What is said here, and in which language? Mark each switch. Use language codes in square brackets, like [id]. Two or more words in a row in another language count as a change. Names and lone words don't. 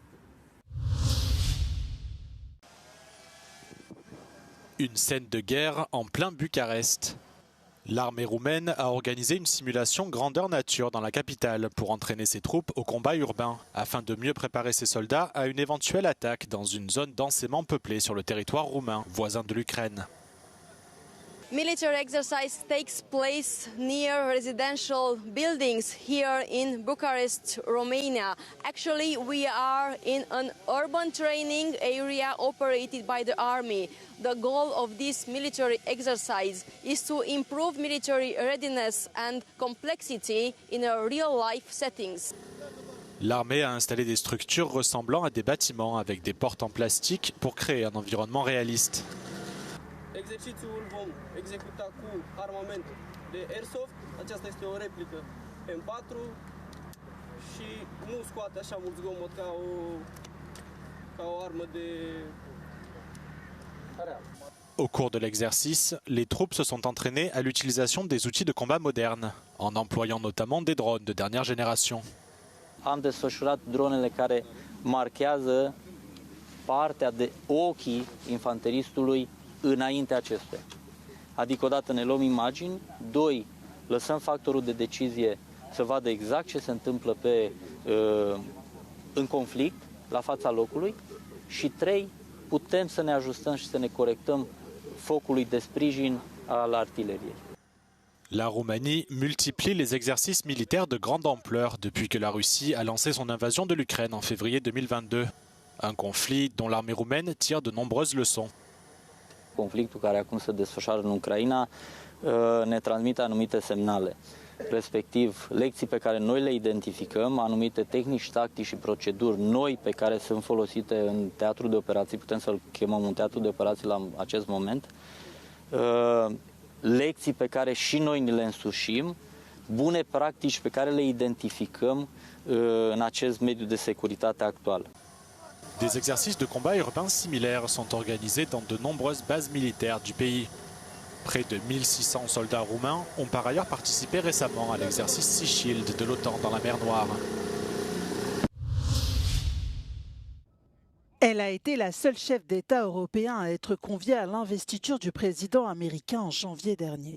[fr] Une scène de guerre en plein Bucarest. L'armée roumaine a organisé une simulation grandeur nature dans la capitale pour entraîner ses troupes au combat urbain, afin de mieux préparer ses soldats à une éventuelle attaque dans une zone densément peuplée sur le territoire roumain, voisin de l'Ukraine. [en] Military exercise takes place near residential buildings here in Bucharest, Romania. Actually, we are in an urban training area operated by the army. The goal of this military exercise is to improve military readiness and complexity in a real-life settings. [fr] L'armée a installé des structures ressemblant à des bâtiments avec des portes en plastique pour créer un environnement réaliste. [ro] Exercițiul vom executa cu armament de airsoft. Aceasta este o replică M4 și nu scoate așa mult zgomot ca o armă de real. [fr] Au cours de l'exercice, les troupes se sont entraînées à l'utilisation des outils de combat modernes, en employant notamment des drones de dernière génération. [ro] Am desfășurat dronele care marchează partea de ochii infanteristului înainte acestuia. Adică odată ne luăm imagini, 2, lăsăm factorul de decizie să vadă exact ce se întâmplă în conflict la fața locului și 3, putem să ne ajustăm și să ne corectăm focului de sprijin al artileriei. [fr] La Roumanie multiplie les exercices militaires de grande ampleur depuis que la Russie a lancé son invasion de l'Ukraine en février 2022. Un conflit dont l'armée roumaine tire de nombreuses leçons. [ro] Conflictul care acum se desfășoară în Ucraina ne transmite anumite semnale, respectiv lecții pe care noi le identificăm, anumite tehnici, tactici și proceduri noi pe care sunt folosite în teatru de operații, putem să-l chemăm un teatru de operații la acest moment, lecții pe care și noi ni le însușim, bune practici pe care le identificăm în acest mediu de securitate actual. [fr] Des exercices de combat urbains similaires sont organisés dans de nombreuses bases militaires du pays. Près de 1600 soldats roumains ont par ailleurs participé récemment à l'exercice Sea Shield de l'OTAN dans la mer Noire. Elle a été la seule chef d'État européen à être conviée à l'investiture du président américain en janvier dernier.